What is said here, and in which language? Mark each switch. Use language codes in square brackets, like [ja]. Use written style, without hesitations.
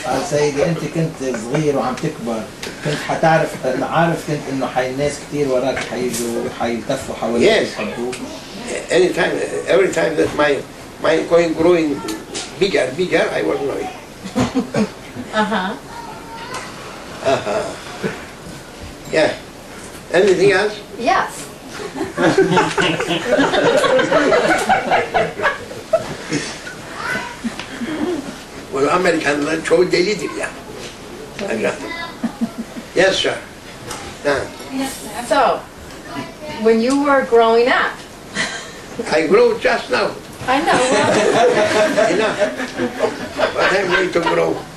[ar] سيدي انت كنت صغير وعم تكبر، كنت حتعرف عارف كنت انه الناس كثير وراك حيجوا حيلتفوا حواليك يحبوك. [en] Every time that my growing bigger, I was knowing. Yeah. Anything else? Yes. [tr] Well, Americanlar çoğu delidir ya. [en] Yes, sir. So, when you were growing up, I grew just now. I know. Well, Enough. But I'm going to grow.